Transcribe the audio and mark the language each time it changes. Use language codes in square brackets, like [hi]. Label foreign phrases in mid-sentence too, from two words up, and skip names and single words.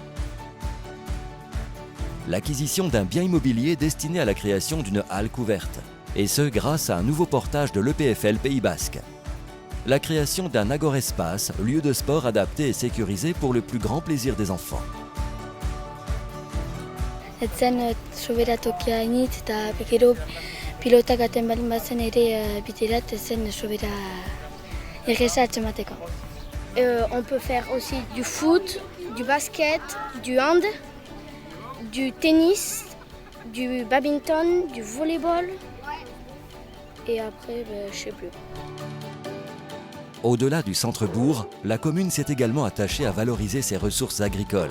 [fr] L'acquisition d'un bien immobilier destiné à la création d'une halle couverte, et ce grâce à un nouveau portage de l'EPFL Pays Basque. La création d'un agorespace, lieu de sport adapté et sécurisé pour le plus grand plaisir des enfants. [eu] Etzen soberatokia initz eta gero pilotak aten baldin bazen ere biterat etzen sobera erreza atzemateko. [fr] On peut faire aussi du foot, du basket, du hand, du tennis, du badminton, du volleyball et après, je sais plus. Au-delà du centre-bourg, la commune s'est également attachée à valoriser ses ressources agricoles.